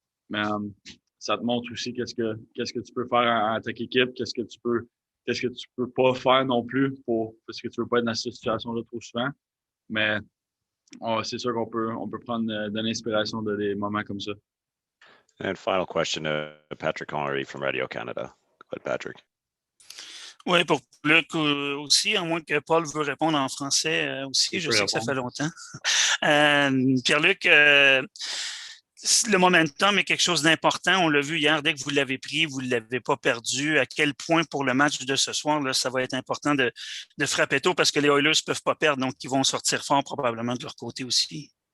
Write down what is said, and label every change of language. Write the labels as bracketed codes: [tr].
[fr] Mais ça te montre aussi qu'est-ce que tu peux faire en ta équipe, qu'est-ce que tu peux pas faire non plus parce que tu veux pas être dans cette situation-là trop souvent. Mais c'est sûr on peut prendre de l'inspiration de des moments comme ça. [en] And final question to Patrick Henry from Radio Canada. Go ahead, Patrick. [fr] Oui, pour Luc aussi, à moins que Paul veut répondre en français aussi, je sais que ça fait longtemps. Pierre-Luc, le momentum est quelque chose d'important. On l'a vu hier, dès que vous l'avez pris, vous ne l'avez pas perdu. À quel point pour le match de ce soir, là, ça va être important de frapper tôt parce que les Oilers ne peuvent pas perdre, donc ils vont sortir fort probablement de leur côté aussi.